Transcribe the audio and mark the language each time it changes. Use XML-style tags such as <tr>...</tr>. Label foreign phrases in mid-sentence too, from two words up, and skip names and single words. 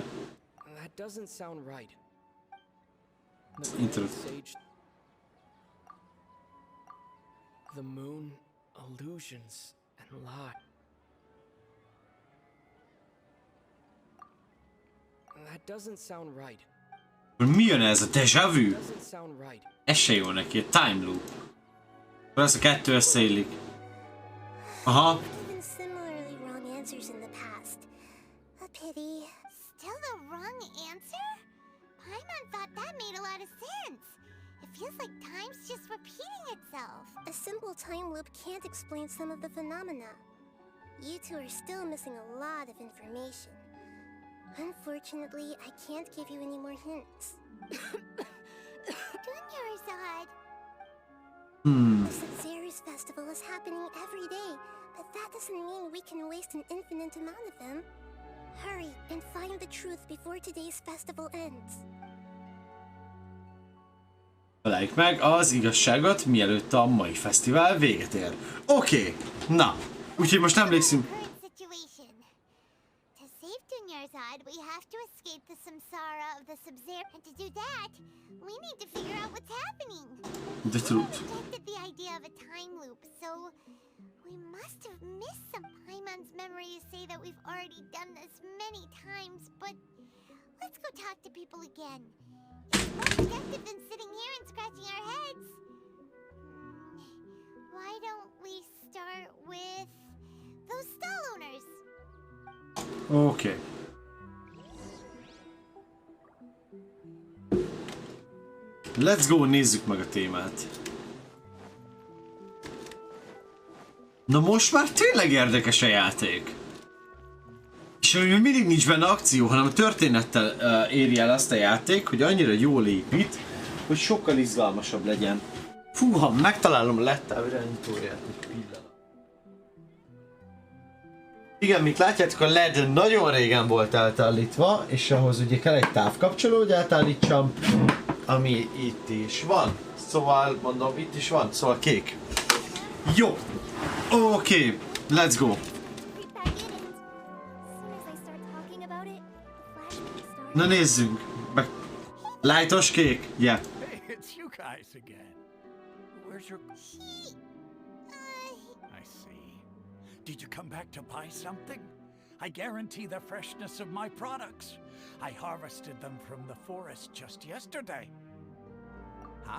<en>That doesn't sound right. The moon, illusions, and lie. That doesn't sound right.</en> <hu>Mi jön ez a déjà vu?</hu> <en>Doesn't sound right.</en> <hu>Ez se jó neki, egy</hu> <en>time loop.</en> <hu>Akkor ez a kettő összeillik. Aha.</hu> <en>Given similarly wrong answers in the past. A pity. Still the wrong answer? Paimon thought that made a lot of sense. It feels like time's just repeating itself. A simple time loop can't explain some of the phenomena. You two are still missing a lot of information. Unfortunately, I can't give you any more hints. Dunyarzad. The Sub-Zeru's festival is happening every day, but that doesn't mean we can waste an infinite amount of them. Hurry and find the truth before today's festival ends.</en> <hu>Találjuk meg az igazságot, mielőtt a mai fesztivál véget ér. Oké, na, úgyhogy most emlékszünk.</hu> <en>To save Dunyarzad, we have to escape the samsara of the Sub-Zeru, and to do that, we need to figure out what's happening. The truth. We rejected the idea of a time loop, so we must have missed some. Paimon's memories say that we've already done this many times, but let's go talk to people again. It's more productive than sitting here and scratching our heads. Why don't we start with those stall owners? Oké. Let's go,</en> <hu>nézzük meg a témát. Na most már tényleg érdekes a játék. És még mindig nincs benne akció, hanem a történettel éri el azt a játék, hogy annyira jól épít, hogy sokkal izgalmasabb legyen. Fúha, megtalálom a lettáv irányítóját egy pillanat. Igen, mint látjátok, a LED nagyon régen volt átállítva, és ahhoz ugye kell egy távkapcsoló, hogy átállítsam, ami itt is van. Szóval, mondom, itt is van, szóval kék. Jó, oké,</hu> <en>let's go.</en> <hu>Na nézzünk, meg lightos kék,</hu> <en>yeah. Hey, it's you guys again. Where's your... I see. Did you come back to buy something? I guarantee the freshness of my products. I harvested them from the forest just yesterday. Huh?</en>